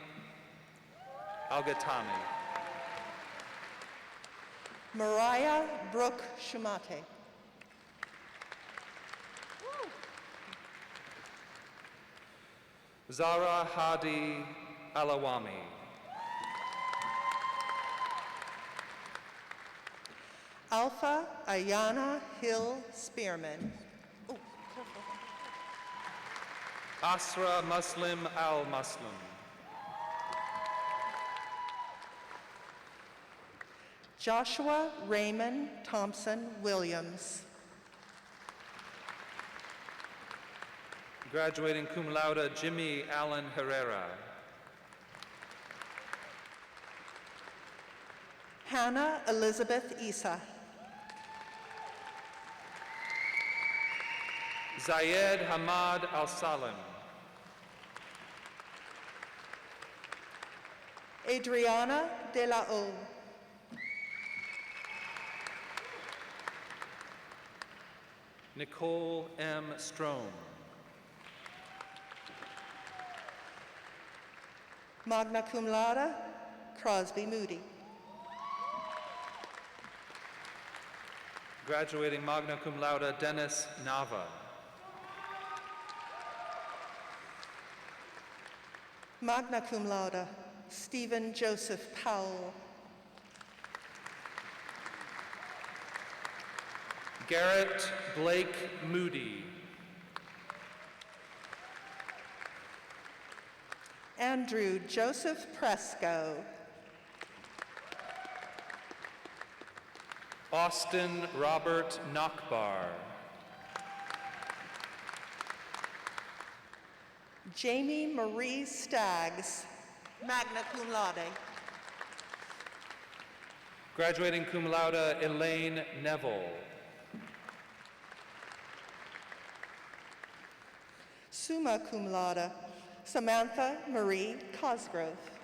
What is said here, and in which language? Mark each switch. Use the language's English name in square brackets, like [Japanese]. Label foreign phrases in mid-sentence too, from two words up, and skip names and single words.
[English] Mariah Brooke Shumate. Zara Hadi Alawami. Alpha Ayana Hill Spearman. Oh, careful. Asra Muslim Al-Muslim. Joshua Raymond Thompson Williams. Graduating [Latin] cum laude, [English] Jimmy Allen Herrera. Hannah Elizabeth Isa. Zayed Hamad Al-Salim. Adriana De La O. Nicole M. Strome. [Latin] Magna cum laude, Crosby Moody. [English] Graduating [Latin] magna cum laude, [English] Dennis Nava. [Latin] Magna cum laude, [English] Stephen Joseph Powell. Garrett Blake Moody. Andrew Joseph Presco. Austin Robert Nachbar. Jamie Marie Staggs, [Latin] magna cum laude. [English] Graduating [Latin] cum laude, [English] Elaine Neville. [Latin] Summa cum laude, [English] Samantha Marie Cosgrove.